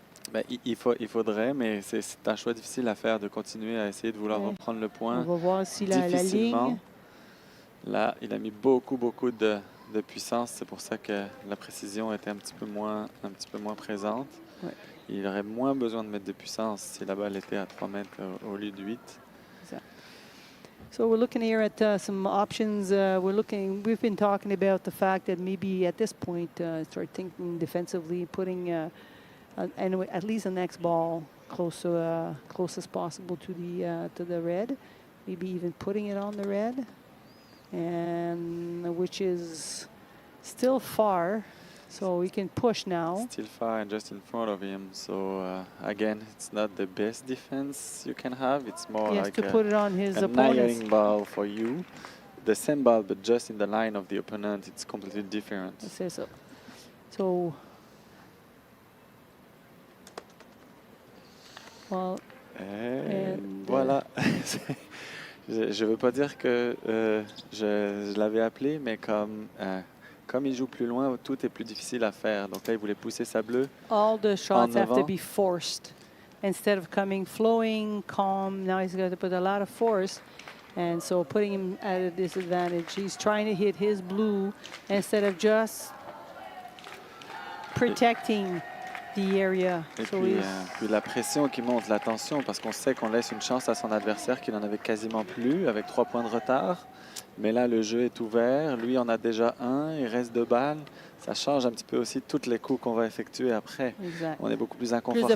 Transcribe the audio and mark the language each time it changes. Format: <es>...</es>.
<fr>Ben, il faudrait, mais c'est un choix difficile à faire de continuer à essayer de vouloir reprendre le point. On va voir si la ligne... Là, il a mis beaucoup de puissance. C'est pour ça que la précision était un petit peu moins présente. Ouais. Il aurait moins besoin de mettre de puissance si la balle était à 3 mètres au lieu de 8.</fr> <en>So we're looking here at some options. We've been talking about the fact that maybe at this point, start thinking defensively, putting at least the next ball close as possible to the red. Maybe even putting it on the red, and which is still far. So we can push now. Still far and just in front of him. So again, it's not the best defense you can have. It's more like to put it on his opponent's ball for you. The same ball, but just in the line of the opponent, it's completely different. C'est ça. So, well,</en> <fr>voilà. Je veux pas dire que je l'avais appelé, mais comme il joue plus loin, tout est plus difficile à faire. Donc là, il voulait pousser sa bleue.</fr> <en>All the shots have to be forced. Instead of coming flowing, calm, now he's got to put a lot of force. And so putting him at a disadvantage. He's trying to hit his blue instead of just protecting the area.</en> <fr>Et puis la pression qui monte, la tension, parce qu'on sait qu'on laisse une chance à son adversaire qui n'en avait quasiment plus, avec 3 points de retard. Mais là, le jeu est ouvert. Lui en a déjà 1. Il reste 2 balles. Ça change un petit peu aussi tous les coups qu'on va effectuer après. Exact. On est beaucoup plus inconfortable.</fr>